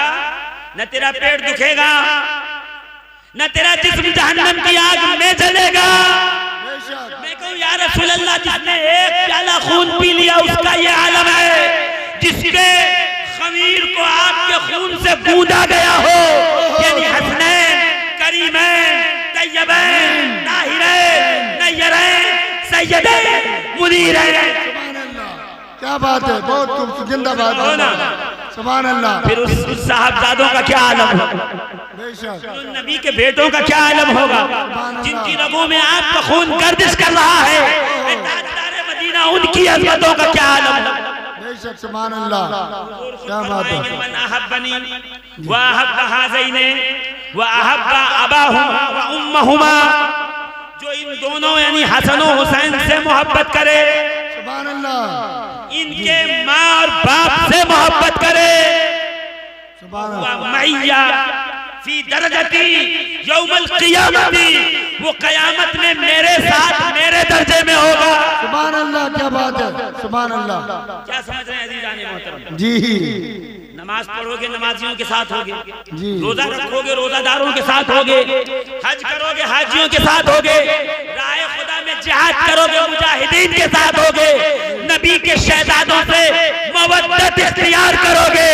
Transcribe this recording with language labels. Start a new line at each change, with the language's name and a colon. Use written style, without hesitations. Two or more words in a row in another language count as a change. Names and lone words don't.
Hindi: न तेरा पेट दुखेगा, न तेरा जिस्म जहन्नम की आग में जलेगा। मैं कहूँ
Arabic: يا رسول الله,
Hindi: जिसने एक प्याला खून पी लिया उसका ये आलम है, जिसके खमीर को आपके खून से गूंदा गया हो, यानी हसनैन,
Arabic: كريمين طيبين طاهرين نيرين سيدين منيرين.
Hindi: क्या बात है, बहुत खूब, जिंदाबाद हो ना।
Arabic: سبحان الله.
Hindi: फिर उस साहबजादों का क्या आलम होगा? नबी के बेटों का क्या आलम होगा, जिनकी रगों में आपका खून गर्दिश कर रहा है। ताजदारे मदीना, उनकी अज़मतों का क्या आलम होगा? बेशक,
Arabic: سبحان الله,
Hindi: क्या बात है।
Arabic: من أحبني وأحب هذين وأحب أباهما وأمهما,
Hindi: जो इन दोनों यानी हसन और हुसैन से मोहब्बत करे,
Arabic: سبحان الله,
Hindi: इनके माँ और बाप से मोहब्बत करे,
Arabic: معي في درجتي يوم القيامة,
Hindi: वो कयामत में मेरे साथ मेरे दर्जे में होगा।
Arabic: سبحان الله,
Hindi: क्या बात है,
Arabic: سبحان الله.
Hindi: क्या समझ रहे हैं अज़ीज़ान मोहतरम? जी, नमाज पढ़ोगे नमाजियों के साथ होगे, जी। रोजा रखोगे रोजादारों के साथ होगे, हज करोगे हाजियों के साथ होगे, राह खुदा में जिहाद करोगे मुजाहिदीन के साथ होगे, नबी के शहजादों से मवद्दत इख्तियार करोगे।